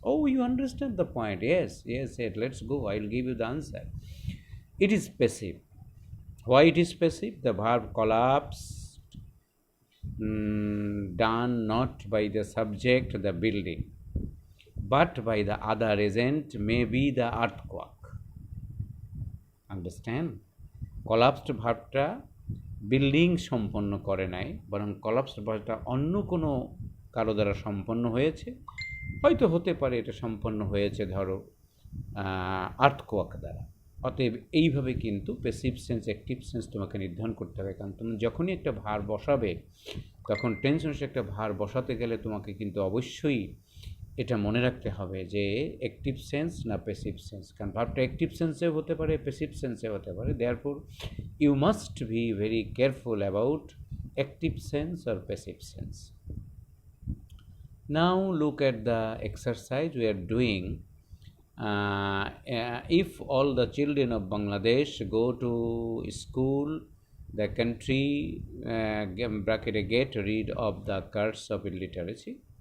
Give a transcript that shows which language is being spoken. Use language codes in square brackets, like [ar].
[en] Oh, you understand the point. Yes. Let's go. I will give you the answer. It is passive. Why it is passive? The verb collapsed, done not by the subject, the building, but by the other agent, maybe the earthquake. Understand? [bn] Collapsed ভার্বটা building সম্পন্ন করে নাই, বরং collapsed ভার্বটা অন্য কোনো কারো দ্বারা সম্পন্ন হয়েছে। হয়তো হতে পারে এটা সম্পন্ন হয়েছে ধরো আর্থকোয়াক দ্বারা। অতএব এইভাবে কিন্তু প্যাসিভ সেন্স, অ্যাক্টিভ সেন্স তোমাকে নির্ধারণ করতে হবে। কারণ তুমি যখনই একটা ভার বসাবে, তখন টেন্স অনুসারে একটা ভার বসাতে গেলে তোমাকে কিন্তু অবশ্যই এটা মনে রাখতে হবে যে অ্যাক্টিভ সেন্স না প্যাসিভ সেন্স। কারণ ভার্বটা অ্যাক্টিভ সেন্সেও হতে পারে, প্যাসিভ সেন্সেও হতে পারে। [en] Therefore you must be very careful about active sense or passive sense. Now look at the exercise we are doing. If all the children of Bangladesh go to school, the country get rid of the curse of illiteracy.